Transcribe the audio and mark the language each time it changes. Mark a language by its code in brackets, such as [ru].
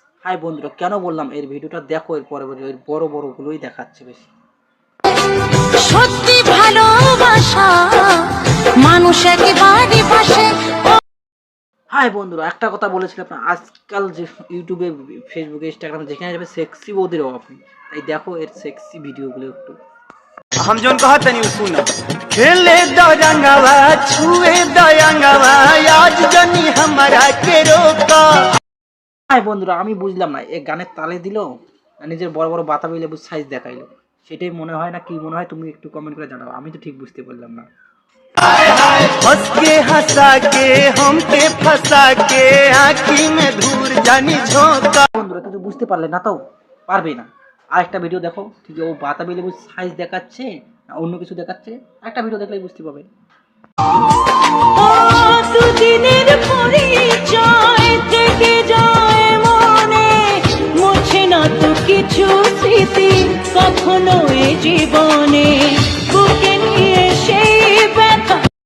[bn] High বন্ধুরা, কেন বললাম এর ভিডিওটা দেখো, এর পরে এর বড় বড় গুলোই দেখাচ্ছে বেশি। সত্যি ভালোবাসা মানুষ একেবারে পাশে। হাই বন্ধুরা, একটা কথা বলেছিলাম না, আজকাল যে ইউটিউবে, ফেসবুকে, ইনস্টাগ্রামে যেখানে যাবে সেক্সি বৌদির অভাব নেই। তাই দেখো এর সেক্সি ভিডিওগুলো একটু। [bho] हम जोन कहत नहीं सुना, खेले दरंगवा छुए दयंगवा, आज जनी हमरा के रोका। [bn] হাই বন্ধুরা, আমি বুঝলাম না এই গানের তালে দিল না নিজের বড় বড় বাতাবি লেবুর সাইজ দেখাইলো, সেটাই মনে হয় না কি মনে হয়, তুমি একটু কমেন্ট করে জানাও। আমি তো ঠিক বুঝতে পারলাম না। [bho] हंस के हंसा के हमके फंसा के आँखी में धूर जानी झोंका। [bn] বন্ধুরা কিছু বুঝতে পারলে না, তো পারবে না। আরেকটা ভিডিও দেখো, ঠিক আছে, ও বাতাবি লেবুর সাইজ দেখাচ্ছে না অন্য কিছু দেখাচ্ছে, একটা ভিডিও দেখলেই বুঝতে পারবে। দুদিনের পরিচয় থেকে যায় মনে, মুছে না তো কিছু স্মৃতি কখনো এ জীবনে, বুকে নিয়ে সেই ব্যথা।